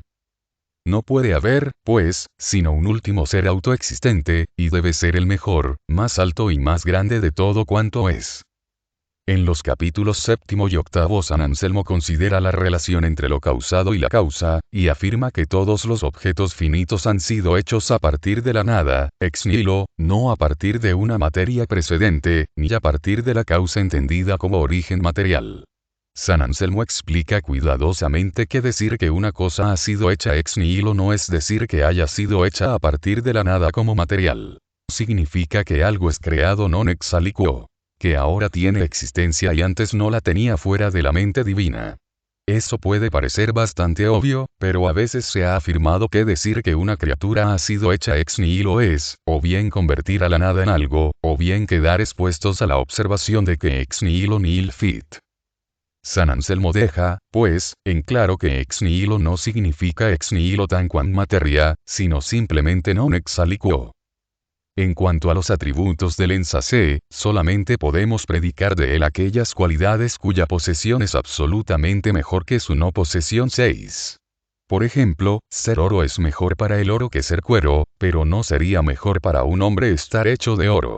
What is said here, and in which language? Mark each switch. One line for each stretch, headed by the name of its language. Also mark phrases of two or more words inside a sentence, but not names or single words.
Spanish: No puede haber, pues, sino un último ser autoexistente, y debe ser el mejor, más alto y más grande de todo cuanto es. En los capítulos 7 y 8 San Anselmo considera la relación entre lo causado y la causa, y afirma que todos los objetos finitos han sido hechos a partir de la nada,
Latin: ex nihilo,
Spanish: no a partir de una materia precedente, ni a partir de la causa entendida como origen material. San Anselmo explica cuidadosamente que decir que una cosa ha sido hecha
Latin: ex nihilo
Spanish: no es decir que haya sido hecha a partir de la nada como material. Significa que algo es creado
Latin: non ex aliquo,
Spanish: que ahora tiene existencia y antes no la tenía fuera de la mente divina. Eso puede parecer bastante obvio, pero a veces se ha afirmado que decir que una criatura ha sido hecha
Latin: ex nihilo
Spanish: es, o bien convertir a la nada en algo, o bien quedar expuestos a la observación de que
Latin: ex nihilo nihil fit.
Spanish: San Anselmo deja, pues, en claro que
Latin: ex nihilo
Spanish: no significa
Latin: ex nihilo tanquam materia,
Spanish: sino simplemente
Latin: non ex aliquo.
Spanish: En cuanto a los atributos del ensase, solamente podemos predicar de él aquellas cualidades cuya posesión es absolutamente mejor que su no posesión 6. Por ejemplo, ser oro es mejor para el oro que ser cuero, pero no sería mejor para un hombre estar hecho de oro.